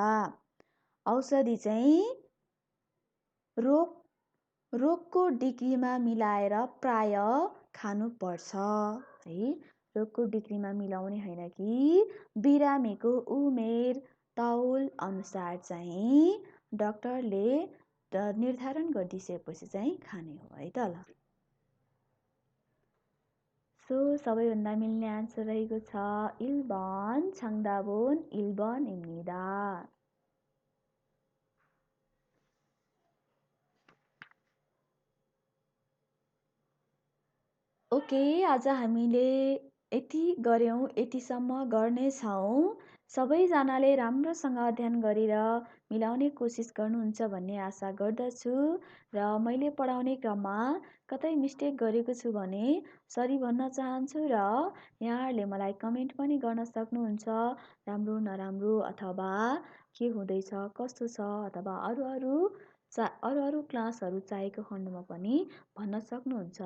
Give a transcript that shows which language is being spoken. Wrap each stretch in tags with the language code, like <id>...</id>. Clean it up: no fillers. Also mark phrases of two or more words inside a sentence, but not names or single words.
<ne>औषधि चाहिँ रोगको डिग्रीमा मिलाएर प्राय खानुपर्छ है, रोगको डिग्रीमा मिलाउने होइन कि बिरामीको उमेर तौल अनुसार चाहिँ डाक्टरले निर्धारण गरिदिसकेपछि चाहिँ खाने हो है त ल। सो सबैभन्दा मिल्ने आन्सर रहेको छ</ne> <ko>1번 정답은 1번입니다।</ko> <ne>ओके, आज हामीले यति गऱ्यौँ, यतिसम्म गर्नेछौँ। सबैजनाले राम्रोसँग अध्ययन गरेर मिलाउने कोसिस गर्नुहुन्छ भन्ने आशा गर्दछु र मैले पढाउने क्रममा कतै मिस्टेक गरेको छु भने सरी भन्न चाहन्छु र यहाँहरूले मलाई कमेन्ट पनि गर्न सक्नुहुन्छ, राम्रो नराम्रो अथवा के हुँदैछ कस्तो छ अथवा अरू क्लासहरू चाहेको खण्डमा पनि भन्न सक्नुहुन्छ।</ne>